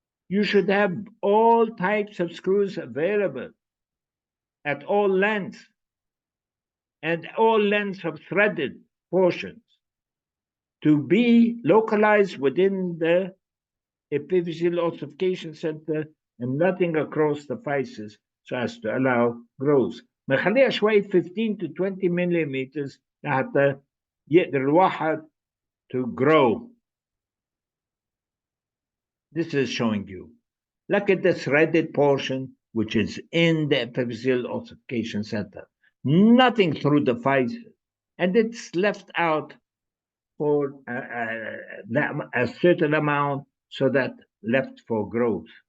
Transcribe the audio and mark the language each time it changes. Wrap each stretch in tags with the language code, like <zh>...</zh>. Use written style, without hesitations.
<en>You should have all types of screws available at all lengths and all lengths of threaded portions to be localized within the epiphyseal ossification center and nothing across the physis so as to allow growth.</en> <ar>نخليها شوية</ar> <en>15 to 20 millimeters</en> <ar>حتى يقدر الواحد</ar> <en>to grow. This is showing you. Look at the threaded portion which is in the epiphyseal ossification center. Nothing through the physis, and it's left out for a certain amount so that left for growth.</en>